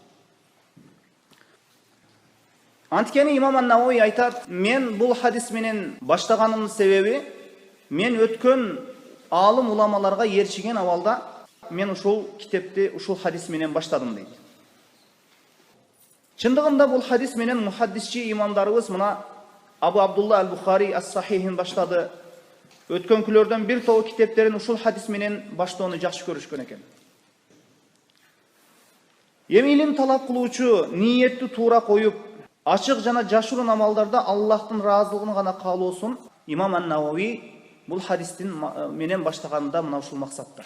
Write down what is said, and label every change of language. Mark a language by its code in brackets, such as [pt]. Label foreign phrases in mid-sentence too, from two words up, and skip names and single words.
[ky] Анткени имам Ан-Навави айтат, мен бул хадис менен баштаганымдын себеби, мен өткөн алым уламаларга ерчиген абалда мен ушул китепти ушул хадис менен баштадым дейт. Чындыгында бул хадис менен мухаддисчи имамдарыбыз мына Абу Абдулла аль-Бухари ас-Сахихин баштады. Өткөн күлөрдөн бир тобу китептерин ушул хадис менен баштоону жакшы көрүшкөн экен. Эми илим талап кылуучу ниетти туура коюп, ачык жана жашыруун амалдарда Аллахтын ыраазылыгын гана каалоосун Имам ан-Навави бул хадистин менен баштаганда мына ушул максатта.